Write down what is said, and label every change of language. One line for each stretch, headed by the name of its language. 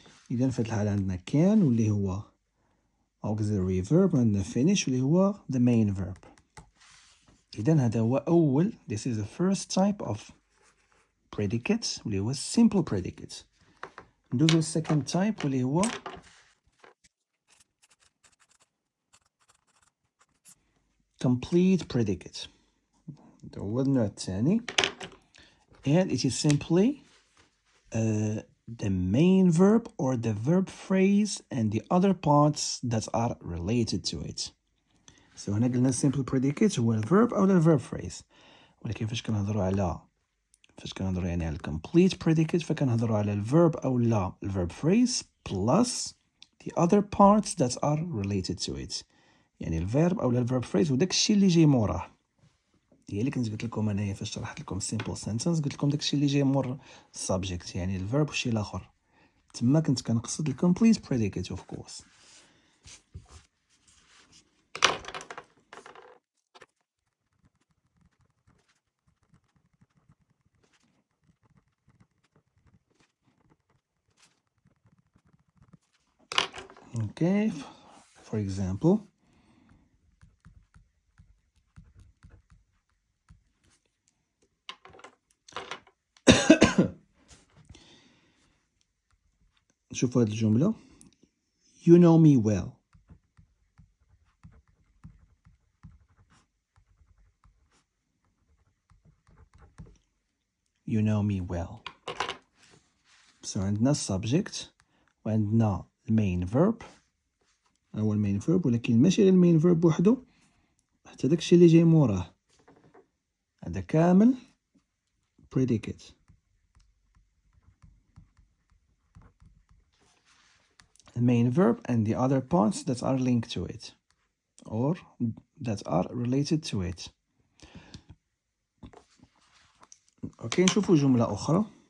Arabic: إذا في هذه الحالة عندنا كان واللي هو auxiliary verb وعندنا finish واللي هو
English: the main verb.
Arabic: إذا هذا هو أول
English: this is the first type of predicate واللي هو simple predicate.
Arabic: ندوزو
English: second type
Arabic: واللي هو complete predicate. هذا هو النوع الثاني
English: and it is simply the main verb or the verb phrase and the other parts that are related to it.
Arabic: So هنا قلنا simple predicate هو الverb أو الverb phrase. ولكن فاش كنهضروا على يعني على complete predicate فكنهضروا على الverb أو لا الverb phrase
English: plus the other parts that are related to it.
Arabic: يعني الverb أو الverb phrase وداك الشيء اللي جاي موراه. هي اللي كنت قلت لكم انايا فاش شرحت لكم simple sentence قلت لكم داكشي اللي جاي مور subject يعني الverb والشي الاخر. تما كنت كنقصد
English: complete predicate of course. Okay, for example,
Arabic: نشوفوا هذه الجملة
English: you know me well. You know me well.
Arabic: So عندنا subject وعندنا main verb هو المين verb ولكن ماشي غير المين verb وحده حتى داكشي اللي جاي موراه هذا كامل predicate.
English: The main verb and the other parts that are linked to it or that are related to it.
Arabic: اوكي نشوفوا جملة أخرى.